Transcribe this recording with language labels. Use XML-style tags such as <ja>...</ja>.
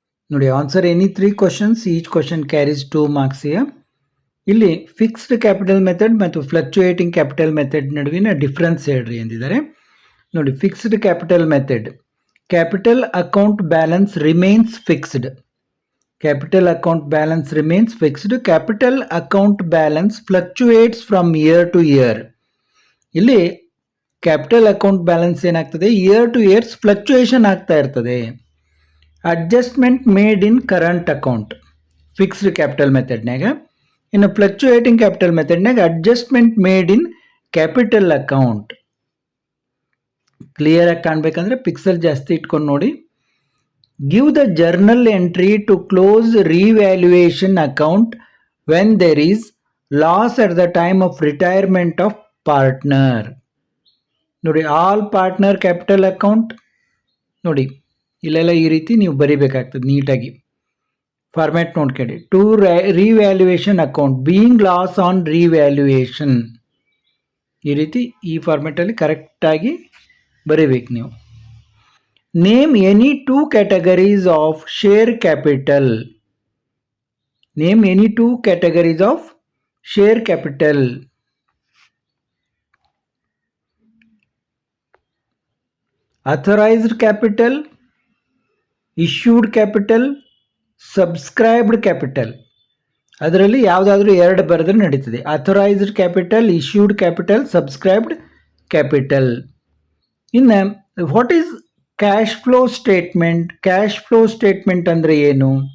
<kn>ನೋಡಿ,</kn> <en>Answer any 3 questions. Each question carries 2 marks.</en> <kn>ಇಲ್ಲಿ fixed capital method ಮತ್ತು fluctuating capital method ನಡುವಿನ difference ಹೇಳ್ರಿ ಎಂದಿದ್ದಾರೆ. ನೋಡಿ,</kn> <en>Fixed capital method, capital account balance remains fixed. Capital account balance remains fixed. Capital account balance fluctuates from year to year.</en> <kn>ಇಲ್ಲಿ capital account balance ಏನಾಗ್ತದೆ,</kn> <en>year to years</en> <kn>fluctuation ಆಗ್ತಾ ಇರ್ತದೆ.</kn> <en>Adjustment made in current account fixed capital ಮೆಥಡ್ನಾಗ.</en> <kn>ಇನ್ನು</kn> <en>Fluctuating capital ಮೆಥಡ್ನಾಗ adjustment made in capital account.</en> <kn>Clear ಆಗಿ ಕಾಣಬೇಕಂದ್ರೆ pixel ಜಾಸ್ತಿ ಇಟ್ಕೊಂಡು ನೋಡಿ.</kn> <en>Give the journal entry to close revaluation account when there is loss at the time of retirement of partner.</en> <kn>ನೋಡಿ,</kn> <en>all partner capital account</en> <kn>ನೋಡಿ, ಇಲ್ಲೆಲ್ಲ ಈ ರೀತಿ ನೀವು ಬರಿಬೇಕಾಗ್ತದೆ ನೀಟಾಗಿ. ಫಾರ್ಮ್ಯಾಟ್ ನೋಡ್ಕೊಳ್ಳಿ.</kn> <en>To revaluation account being loss on revaluation.</en> <kn>ಈ ರೀತಿ ಈ ಫಾರ್ಮ್ಯಾಟಲ್ಲಿ ಕರೆಕ್ಟಾಗಿ ಬರಿಬೇಕು ನೀವು.</kn> <en>Name any 2 categories of share capital. Name any 2 categories of share capital. Authorized capital, issued capital, subscribed capital.</en> <kn>ಅದರಲ್ಲಿ ಯಾವುದಾದ್ರೂ ಎರಡು ಬರೆದ್ರೆ ನಡೀತದೆ.</kn> <en>Authorised capital, issued capital, subscribed capital.</en> <kn>ಇನ್ನು</kn> <en>What is cash flow statement?</en> <kn>Cash flow statement ಅಂದರೆ ಏನು?</kn>